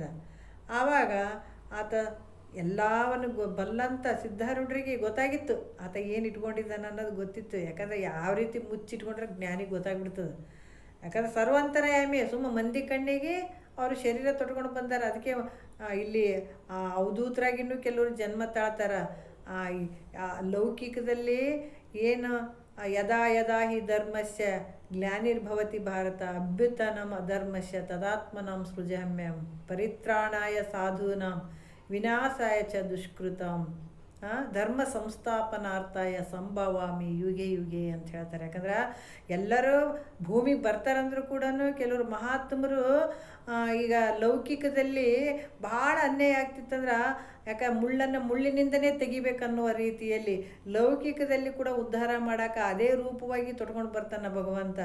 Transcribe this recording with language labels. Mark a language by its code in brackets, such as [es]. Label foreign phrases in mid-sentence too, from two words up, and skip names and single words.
[kn] ಆವಾಗ ಆತ ಎಲ್ಲವನ್ನು ಬಲ್ಲಂತ ಸಿದ್ಧಾರೂಢರಿಗೆ ಗೊತ್ತಾಗಿತ್ತು ಆತ ಏನು ಇಟ್ಕೊಂಡಿದ್ದಾನೆ ಅನ್ನೋದು ಗೊತ್ತಿತ್ತು. ಯಾಕಂದರೆ ಯಾವ ರೀತಿ ಮುಚ್ಚಿಟ್ಕೊಂಡ್ರೆ ಜ್ಞಾನಿಗೆ ಗೊತ್ತಾಗ್ಬಿಡ್ತದೆ. ಯಾಕಂದರೆ ಸರ್ವಂತರ್ಯಾಮಿ, ಸುಮ್ಮ ಮಂದಿ ಕಣ್ಣಿಗೆ ಅವರು ಶರೀರ ತೊಟ್ಕೊಂಡು ಬಂದಾರ. ಅದಕ್ಕೆ ಇಲ್ಲಿ ಅವಧೂತರಾಗಿನೂ ಕೆಲವರು ಜನ್ಮ ತಾಳ್ತಾರೆ. ಲೌಕಿಕದಲ್ಲಿ ಏನು [sa] ಯದಾ ಯದಾ ಹಿ ಧರ್ಮಸ್ಯ ಗ್ಲಾನಿರ್ಭವತಿ ಭಾರತ ಅಭ್ಯುತ್ಥಾನಂ ಅಧರ್ಮಸ್ಯ ತದಾತ್ಮನಾಂ ಸೃಜಾಮ್ಯಹಂ ಪರಿತ್ರಾಣಾಯ ಸಾಧೂನಾಂ ವಿನಾಶಾಯ ಚ ದುಷ್ಕೃತಂ ಧರ್ಮ ಸಂಸ್ಥಾಪನಾರ್ಥಾಯ ಸಂಭವಾಮಿ ಯುಗೆ ಯುಗೆ [kn] ಅಂತ ಹೇಳ್ತಾರೆ. ಯಾಕಂದ್ರೆ ಎಲ್ಲರೂ ಭೂಮಿಗೆ ಬರ್ತಾರಂದ್ರೂ ಕೂಡ ಕೆಲವರು ಮಹಾತ್ಮರು ಈಗ ಲೌಕಿಕದಲ್ಲಿ ಭಾಳ ಅನ್ಯಾಯ ಆಗ್ತಿತ್ತಂದ್ರೆ, ಯಾಕೆ ಮುಳ್ಳಿನಿಂದನೇ ತೆಗಿಬೇಕನ್ನುವ ರೀತಿಯಲ್ಲಿ ಲೌಕಿಕದಲ್ಲಿ ಕೂಡ ಉದ್ಧಾರ ಮಾಡೋಕೆ ಅದೇ ರೂಪವಾಗಿ ತೊಟ್ಕೊಂಡು ಬರ್ತಾನೆ ಭಗವಂತ.